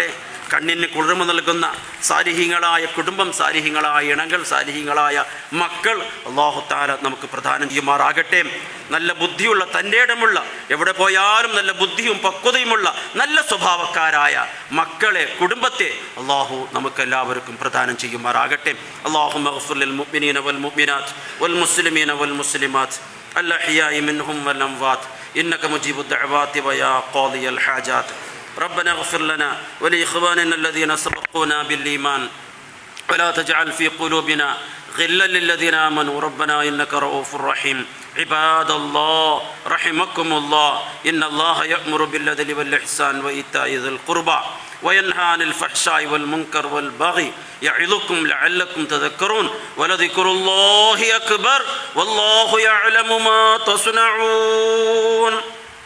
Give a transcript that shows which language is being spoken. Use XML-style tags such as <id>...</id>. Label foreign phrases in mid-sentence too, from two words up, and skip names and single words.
<ml>കണ്ണിന് കുളിർമ നൽകുന്ന സാലിഹീങ്ങളായ കുടുംബം, സാലിഹീങ്ങളായ ഇണകൾ, സാലിഹീങ്ങളായ മക്കൾ</ml> <ar>الله تعالى</ar> <ml>നമുക്ക് പ്രദാനം ചെയ്യുമാറാകട്ടെ. നല്ല ബുദ്ധിയുള്ള, തൻ്റെ ഇടമുള്ള, എവിടെ പോയാലും നല്ല ബുദ്ധിയും പക്വതയുമുള്ള നല്ല സ്വഭാവക്കാരായ മക്കളെ, കുടുംബത്തെ അല്ലാഹു നമുക്കെല്ലാവർക്കും പ്രദാനം ചെയ്യുമാറാകട്ടെ.</ml> <ar>اللهم اغفر للمؤمنين والمؤمنات والمسلمين والمسلمات الأحياء منهم والأموات إنك مجيب الدعوات ويا قاضي الحاجات. ربنا اغفر لنا ولإخواننا الذين سبقونا بالإيمان ولا تجعل في قلوبنا غلا للذين آمنوا ربنا إنك رؤوف رحيم. عباد الله رحمكم الله إن الله يأمر بالعدل والإحسان وإيتاء ذي القربى وينهى عن الفحشاء والمنكر والبغي يعظكم لعلكم تذكرون ولذكر الله أكبر والله يعلم ما تصنعون.</ar>